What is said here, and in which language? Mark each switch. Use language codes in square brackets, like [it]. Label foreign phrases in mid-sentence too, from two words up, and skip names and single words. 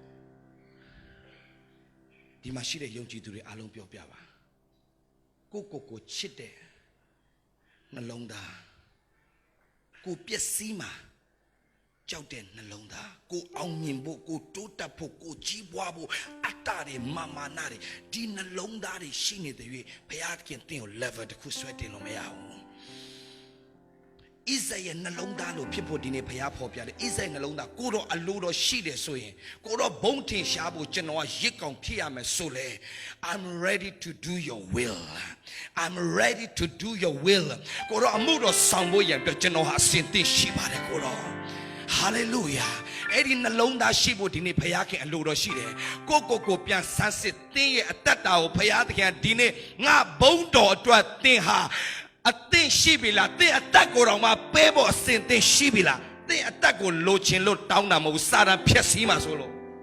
[my] ဒီမှာရှိတဲ့ယုံကြည်သူတွေအားလုံးပြောပြပါကိုချစ်တဲ့နှလုံးသားကိုပျက်စီးမှာကြောက်တဲ့နှလုံးသားကိုအောင်မြင်ဖို့ကိုတိုးတက်ဖို့ကိုကြီးပွားဖို့အတ္တတွေမာနတွေဒီနှလုံးသားတွေရှိနေတဲ့၍ဘုရားခင်တင်ကို level တစ်ခုဆွဲတင်လို့မရဘူး ဣဇာရဲ့နှလုံးသားလို့ဖြစ်ဖို့ဒီနေ့ဘုရားဖော်ပြတယ်ဣဇာရဲ့နှလုံးသားကိုတော့အလိုတော်ရှိတယ်ဆိုရင်ကိုတော့ဘုံထင်ရှားဖို့ကျွန်တော်ကရစ်ကောင် ဖြစ်ရမယ်ဆိုလေ [en] I'm ready to do your will I'm ready to do your will [my] ကိုတော့အမှုတော်ဆောင်ဖို့ရန်အတွက်ကျွန်တော်ဟာအစဉ်သင့်ရှိပါတယ်ကိုတော့Hallelujah အဲ့ဒီနှလုံးသားရှိဖို့ဒီနေ့ဘုရားခင်အလိုတော်ရှိတယ်ကိုပြန်ဆန်းစစ်သင်ရဲ့အတ္တတာကိုဘုရားသခင်ဒီနေ့ငါဘုံတော်အတွက်သင်ဟာအသင့်ရှိပြီလားသင်အသက်ကိုယ်တော်မှာပဲဖို့အစဉ်သင်ရှိပြီလားသင်အသက်ကိုလိုချင်လို့တောင်းတာမဟုတ်စာတန်ဖျက်ဆီးမှာဆိုလို့